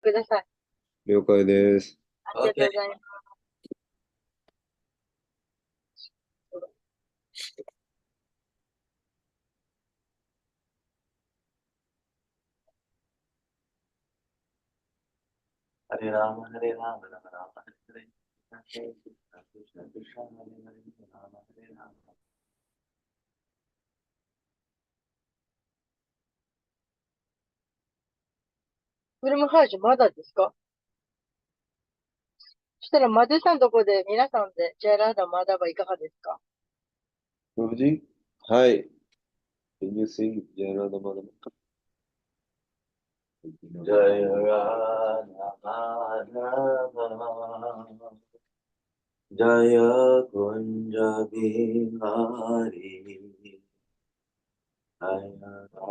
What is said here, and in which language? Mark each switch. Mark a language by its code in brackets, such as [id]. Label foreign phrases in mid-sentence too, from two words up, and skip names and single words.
[ja] ください。了解です。ありがとうございます。 [sa] Hare Rama, Hare Rama, Rama Rama, Hare Hare. Krishna Krishna, Krishna Krishna, Hare Hare, Rama Hare Rama. [ja] フルムハージュまだですか？そしたら、マドゥさんのとこで、皆さんで、ジェラーダ・マダバいかがですか？無事はい。 [en] Can you sing Jayarada Madhava? [sa] Jaya Radha Madhava, Jaya Kunja Bihari, Jaya